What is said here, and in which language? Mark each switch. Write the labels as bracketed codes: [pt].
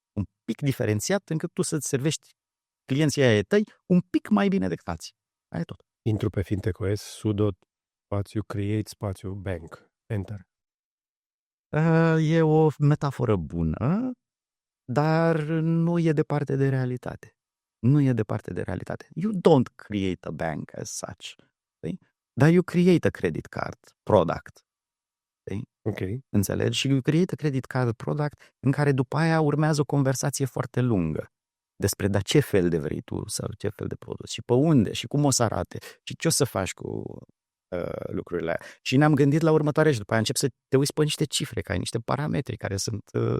[ro] Un pic diferențiat încât tu să-ți servești clienții ai tăi un pic mai bine decât alții. Aia e tot. Intru pe FinTechOS, sudo, spațiu, create, spațiu, bank. Enter. E o metaforă bună, dar nu e departe de realitate. Nu e departe de realitate. [en] You don't create a bank as such. [ro] Dar [en] you create a credit card product. [ro] Ok. Înțelegi? Și [en] you create a credit card product [ro] în care după aia urmează o conversație foarte lungă despre ce fel de vrei tu sau ce fel de produs și pe unde și cum o să arate și ce o să faci cu lucrurile aia. Și ne-am gândit la următoare și după aia încep să te uiți pe niște cifre, că ai niște parametri care sunt